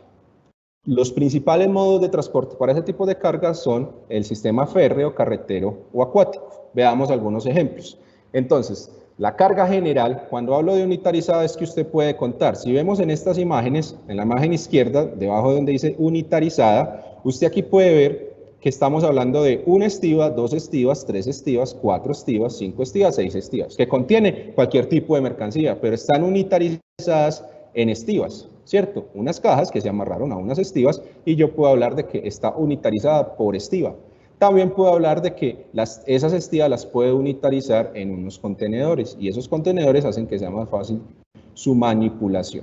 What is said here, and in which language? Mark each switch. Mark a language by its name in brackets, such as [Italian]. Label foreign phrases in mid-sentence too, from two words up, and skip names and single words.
[Spanish] Los principales modos de transporte para ese tipo de cargas son el sistema férreo, carretero o acuático. Veamos algunos ejemplos. Entonces, la carga general, cuando hablo de unitarizada, es que usted puede contar. Si vemos en estas imágenes, en la imagen izquierda, debajo de donde dice unitarizada, usted aquí puede ver que estamos hablando de una estiba, 2 estivas, 3 estivas, 4 estivas, 5 estivas, 6 estivas, que contiene cualquier tipo de mercancía, pero están unitarizadas en estivas, ¿cierto? Unas cajas que se amarraron a unas estivas y yo puedo hablar de que está unitarizada por estiva. También puedo hablar de que esas estivas las puedo unitarizar en unos contenedores y esos contenedores hacen que sea más fácil su manipulación.